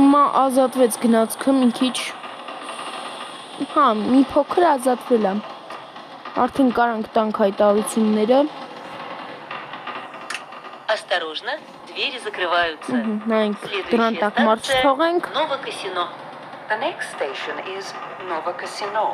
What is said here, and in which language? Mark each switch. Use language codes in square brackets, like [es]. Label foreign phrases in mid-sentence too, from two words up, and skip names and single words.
[hy] է ազատվեց գնացքը մի քիչ։ Հա, մի փոքր ազատվել է։ Արդեն կարանք տանք հայտարարությունները։ [ru] Осторожно, двери закрываются. [hy] Նայենք դրան տակ [ru] Следующая [hy] մարդ չթողենք։ [ru] Новокасино. [en] The next station is Новокасино.